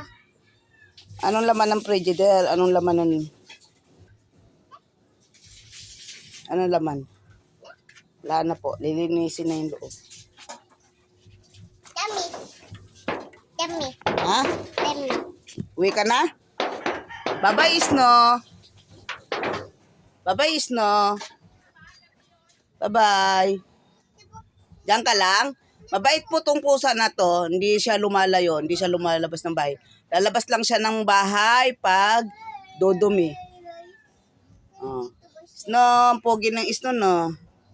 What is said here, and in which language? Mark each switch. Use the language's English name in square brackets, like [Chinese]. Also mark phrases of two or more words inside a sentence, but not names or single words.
[Filipino] Anong laman ng frigidaire? Anong laman ng... Anong laman? Wala na po. Lilinisin na yung loob. [English] Yummy. Yummy. Ha? Yummy. [Filipino] Uwi ka na? Bye-bye, Isno. Bye-bye, Isno. Bye-bye. Diyan ka lang? Mabait po tong pusa na to. Hindi siya lumalayo. Hindi siya lumalabas ng bahay. Lalabas lang siya ng bahay pag dudumi. Oh. Isno, pogi ng Isno, no?